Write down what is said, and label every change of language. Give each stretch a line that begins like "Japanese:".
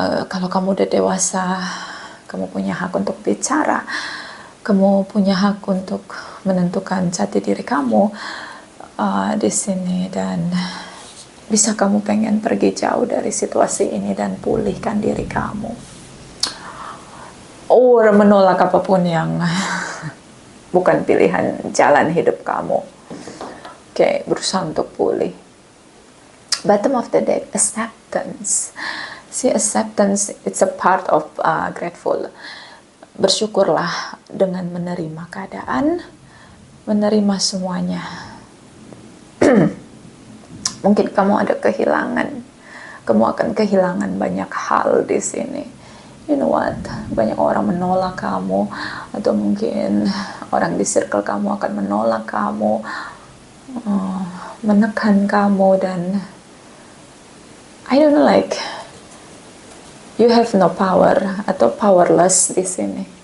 Indonesian: Kalau kamu udah dewasa, kamu punya hak untuk bicara, kamu punya hak untuk menentukan jati diri kamu di sini, dan bisa kamu pengen pergi jauh dari situasi ini dan pulihkan diri kamu, or menolak apapun yang bukan pilihan jalan hidup kamu. Oke, berusaha untuk pulih.
English: Bottom of the deck, acceptance. See, acceptance, it's a part of grateful.
Indonesian: Bersyukurlah dengan menerima keadaan, menerima semuanya. Mungkin kamu ada kehilangan, kamu akan kehilangan banyak hal di sini.
English: You know what,
Indonesian: banyak orang menolak kamu, atau mungkin orang di circle kamu akan menolak kamu, menekan kamu, dan
English: I don't know, like you have no power
Indonesian: atau powerless di sini.